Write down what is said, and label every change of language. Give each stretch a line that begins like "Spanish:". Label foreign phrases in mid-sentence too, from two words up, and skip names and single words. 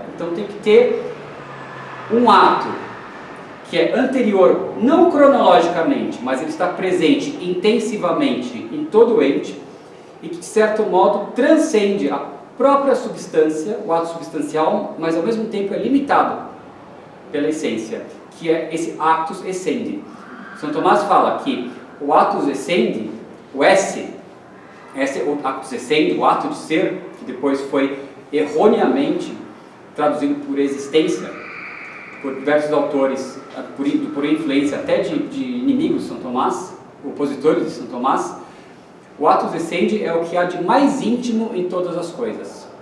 Portuguese: Então tem que ter um ato que é anterior, não cronologicamente, mas ele está presente intensivamente em todo o ente e que, de certo modo, transcende a própria substância, o ato substancial, mas ao mesmo tempo é limitado pela essência, que é esse
Latin: actus essendi.
Portuguese: São Tomás fala que o
Latin: actus essendi,
Portuguese: o esse o
Latin: actus essendi,
Portuguese: o ato de ser, que depois foi erroneamente traduzido por existência, por diversos autores, por influência até de inimigos de São Tomás, opositores de São Tomás. O
Latin: actus essendi
Portuguese: é o que há de mais íntimo em todas as coisas.